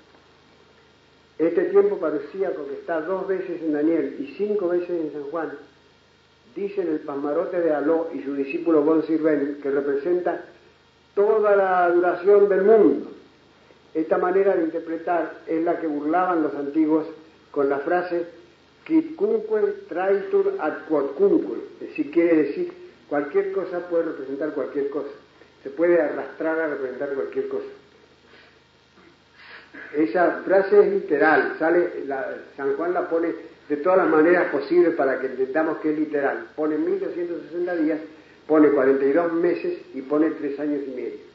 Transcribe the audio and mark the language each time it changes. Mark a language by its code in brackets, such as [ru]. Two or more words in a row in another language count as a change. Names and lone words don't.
[es] Este tiempo parusíaco, que está 2 veces en Daniel y 5 veces en San Juan, dice en el Pasmarote de Aló y su discípulo von Sirven, que representa toda la duración del mundo. Esta manera de interpretar es la que burlaban los antiguos con la frase [la] quidcunque traitur ad quodcunque, [es] es decir, quiere decir cualquier cosa puede representar cualquier cosa, se puede arrastrar a representar cualquier cosa. Esa frase es literal, San Juan la pone de todas las maneras posibles para que entendamos que es literal. Pone 1260 días, pone 42 meses y pone 3 años y medio.